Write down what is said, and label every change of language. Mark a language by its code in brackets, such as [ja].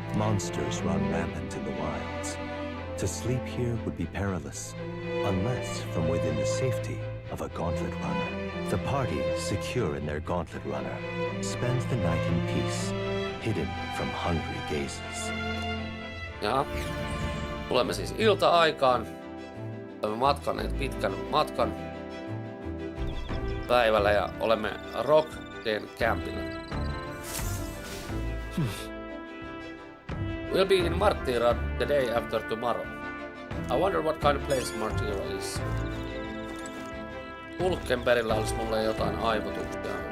[en] Monsters run rampant in the wilds. To sleep here would be perilous, unless from within the safety of a gauntlet runner. The party, secure in their gauntlet runner, spends the night in peace, hidden from hungry gazes. [fi] Ja tulemme siis ilta-aikaan. Olemme matkanneet pitkän matkan päivällä ja olemme Rockden campilla. [en] We'll be in Martira the day after tomorrow. I wonder what kind of place Martira is. [fi] Hulkenbergillä olisi mulle jotain aivotuksia.